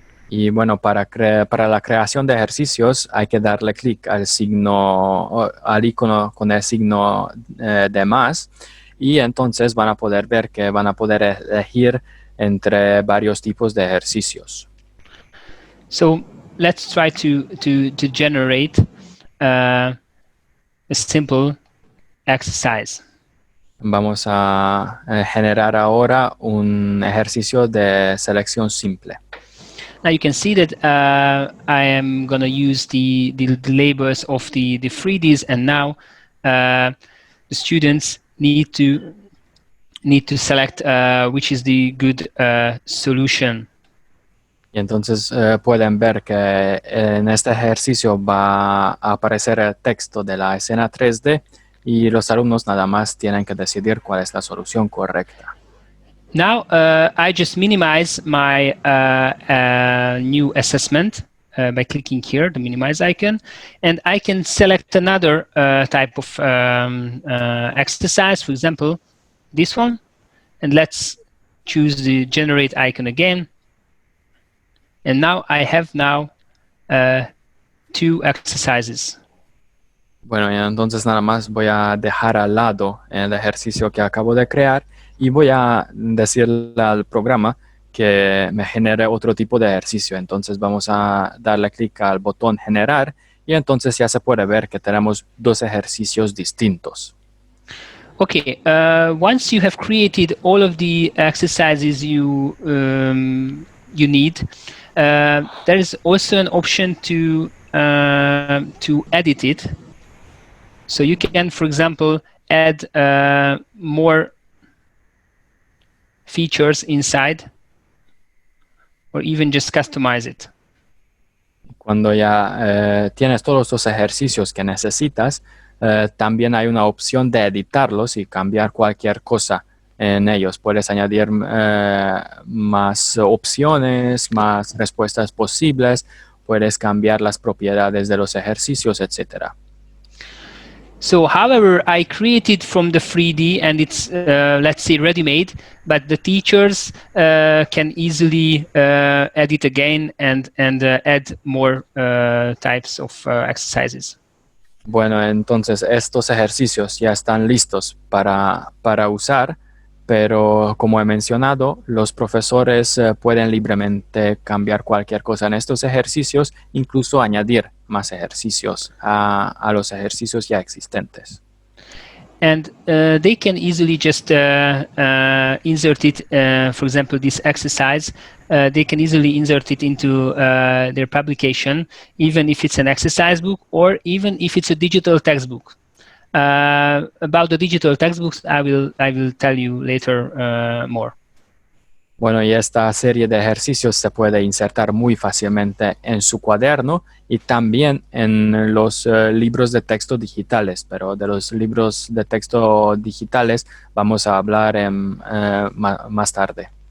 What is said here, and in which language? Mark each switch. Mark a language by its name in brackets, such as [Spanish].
[Spanish] Y bueno, para la creación de ejercicios hay que darle clic al icono con el signo de más y entonces van a poder ver que van a poder elegir entre varios tipos de ejercicios. [English] So let's try to generate a simple exercise. [Spanish] Vamos a generar ahora un ejercicio de selección simple. [English] Now you can see that I am going to use the labels of the 3Ds, and now the students need to select which is the good solution. [Spanish] Y entonces pueden ver que en este ejercicio va a aparecer el texto de la escena 3D y los alumnos nada más tienen que decidir cuál es la solución correcta. [English] Now I just minimize my new assessment by clicking here, the minimize icon, and I can select another type of exercise, for example, this one, and let's choose the generate icon again. And now I have two exercises. [Spanish] Bueno, y entonces nada más voy a dejar al lado el ejercicio que acabo de crear y voy a decirle al programa que me genere otro tipo de ejercicio. Entonces vamos a darle clic al botón generar y entonces ya se puede ver que tenemos dos ejercicios distintos. [English] Okay, once you have created all of the exercises you need, there is also an option to edit it. So you can, for example, add more features inside, or even just customize it. [Spanish] Cuando ya tienes todos los ejercicios que necesitas, también hay una opción de editarlos y cambiar cualquier cosa en ellos. Puedes añadir más opciones, más respuestas posibles, puedes cambiar las propiedades de los ejercicios, etc. [English] So, however, I created from the 3D and it's, let's say, ready-made, but the teachers can easily edit again and add more types of exercises. [Spanish] Bueno, entonces estos ejercicios ya están listos para usar, pero como he mencionado, los profesores pueden libremente cambiar cualquier cosa en estos ejercicios, incluso añadir más ejercicios a los ejercicios ya existentes. [English] And they can easily just insert it, for example, this exercise, they can easily insert it into their publication, even if it's an exercise book or even if it's a digital textbook. About the digital textbooks, I will tell you later more. [Spanish] Bueno, y esta serie de ejercicios se puede insertar muy fácilmente en su cuaderno y también en los libros de texto digitales, pero de los libros de texto digitales vamos a hablar más tarde.